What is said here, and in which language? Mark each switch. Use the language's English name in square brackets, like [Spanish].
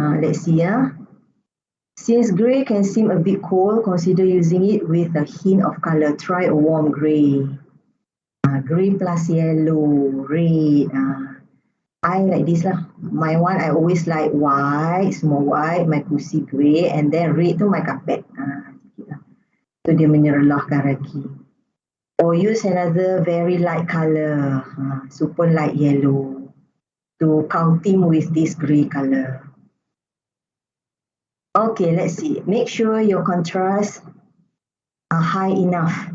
[English] Let's see Since grey can seem a bit cold, consider using it with a hint of colour. Try a warm grey. Grey plus yellow, red. I like this lah. My one, I always like white, small white, my [Malay] kursi [English] grey, and then red [Malay] tu [English] my carpet. [Malay] So dia menyerlahkan lagi. [English] Or use another very light colour, super light yellow, to counting with this grey colour. Okay, let's see. Make sure your contrasts are high enough.